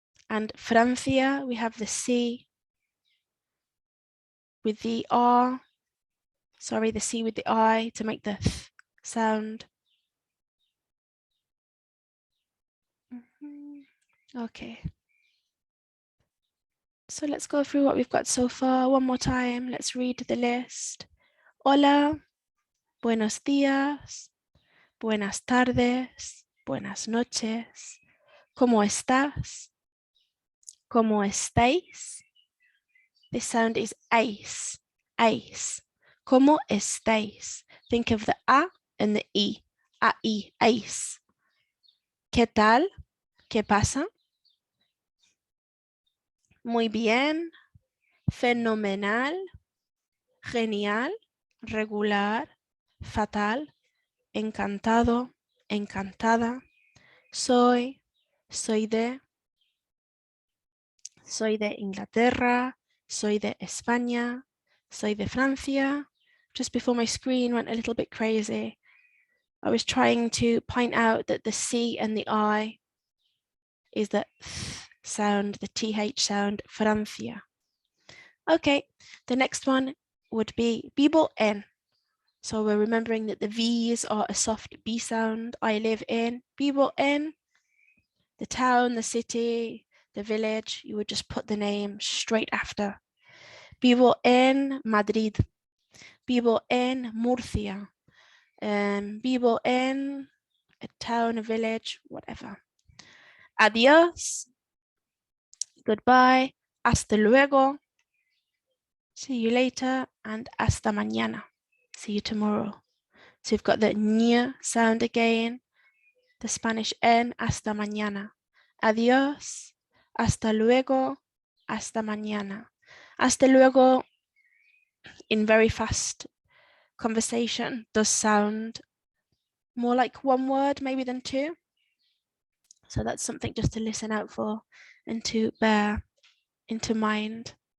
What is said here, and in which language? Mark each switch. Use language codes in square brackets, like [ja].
[en] And Francia, we have the C with the R, sorry, the C with the I to make the th sound. Okay. So let's go through what we've got so far one more time. Let's read the list. [es] Hola, buenos días, buenas tardes, buenas noches. ¿Cómo estás? ¿Cómo estáis? [en] This sound is ace, ace. [es] ¿Cómo estáis? [en] Think of the A and the E. A-I, ace. [es] ¿Qué tal? ¿Qué pasa? Muy bien, fenomenal, genial, regular, fatal, encantado, encantada, soy de Inglaterra, soy de España, soy de Francia. [en] Just before my screen went a little bit crazy, I was trying to point out that the C and the I is the th sound, the TH sound, Francia. Okay, the next one would be [es] vivo en. [en] So we're remembering that the V's are a soft B sound. I live in. [es] Vivo en. [en] The town, the city, the village, you would just put the name straight after. [es] Vivo en Madrid. Vivo en Murcia. Vivo en [en] a town, a village, whatever. [es] Adiós. [en] Goodbye. [es] Hasta luego. [en] See you later. And [es] hasta mañana. [en] See you tomorrow. So you've got the ñ sound again. The Spanish N, [es] hasta mañana. Adiós. Hasta luego. Hasta mañana. Hasta luego [en] in very fast conversation does sound more like one word maybe than two. So that's something just to listen out for and to bear into mind.